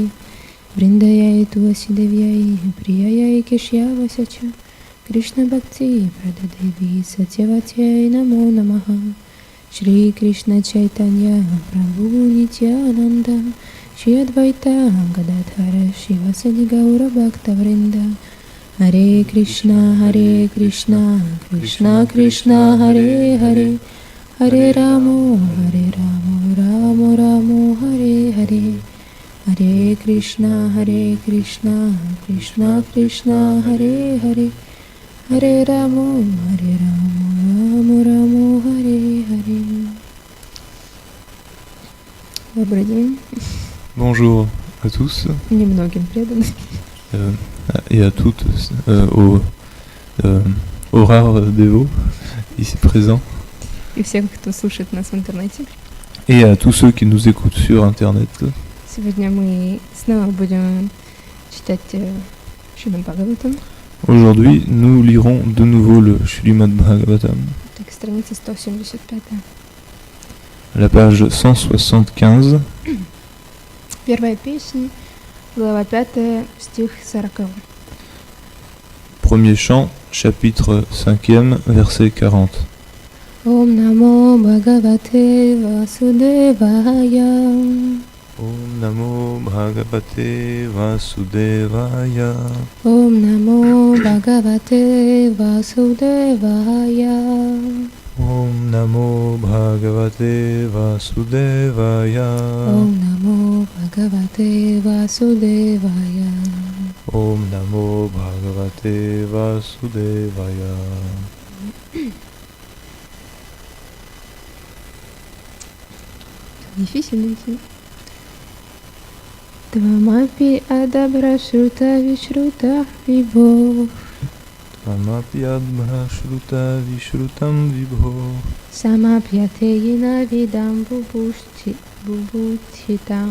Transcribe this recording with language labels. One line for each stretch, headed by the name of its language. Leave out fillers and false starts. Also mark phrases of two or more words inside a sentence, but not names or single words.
Sanskrit: वृन्दायै तुलसीदेव्यै प्रियायै केशवस्य च कृष्णभक्तिप्रददेवी सत्यवत्यै नमो नमः। श्रीकृष्ण चैतन्य प्रभु नित्यानन्द श्री अद्वैता गदाधर शिवसदि गौरभक्तवृन्द। हरे कृष्णा कृष्णा कृष्णा हरे हरे हरे राम राम राम हरे हरे। हरे कृष्णा कृष्णा कृष्णा हरे हरे हरे राम राम राम हरे हरे।
Russian: Добрый день.
French: Bonjour à tous.
Russian: Немногим преданным.
French: Et à toutes, aux rares dévots ici présents.
Russian: И всех, кто слушает нас в интернете.
French: Et à tous ceux qui nous écoutent sur Internet.
Russian: Сегодня мы снова будем читать Шримад Бхагаватам.
French: Aujourd'hui, nous lirons de nouveau le Shrimad Bhagavatam.
Russian: Так, страница 175.
French: La page 175.
Russian: Первая песня, глава 5, стих 40.
French: Premier chant, chapitre 5e, verset 40.
Sanskrit: ॐ नमो भगवते वासुदेवाय. ॐ नमो भगवते वासुदेवाय. ॐ नमो भगवते वासुदेवाय. ॐ नमो भगवते वासुदेवाय. ॐ नमो भगवते वासुदेवाय. ॐ नमो भगवते वासुदेवाय.
French: Difficile ici.
Sanskrit: त्वमपि अदभ्र श्रुत विश्रुत विभो. त्वमपि अदभ्र श्रुत विश्रुतं विभो. समाप्यते येन विदां बुभुत्सितम्.